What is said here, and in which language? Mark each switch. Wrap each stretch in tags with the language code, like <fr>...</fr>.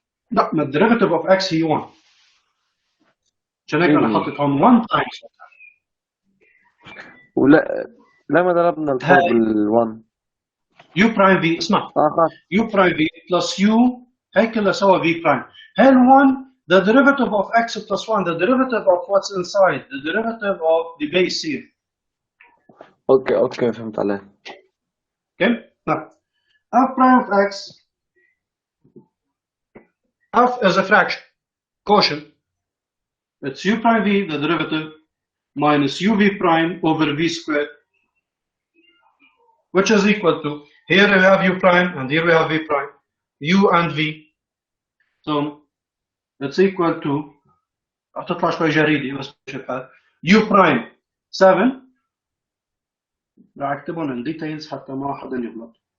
<ar>لا، ما الديريفيتيف اوف اكس هي 1، عشان هيك انا حطيت هون 1 تايمز. ولا لما ضربنا الفور بال1 يو برايم في، اسمع، يو برايم في بلس يو هيك كلها سوا في برايم. هل</ar> <en>1 the derivative of x plus 1, the derivative of what's inside, the derivative of the base here.</en> <ar>اوكي فهمت عليك.</ar> <en>Okay, now f prime of x, f is a fraction, quotient. It's u prime v, the derivative, minus uv prime over v squared, which is equal to, here we have u prime and here we have v prime, u and v. So it's equal to,</en> <ar>هتطلع شوي جريدي بس مش الحال،</ar> <en>u prime 7،</en> <ar>راح اكتبهم</ar> <en>in details</en> <ar>حتى ما حدا يغلط.</ar>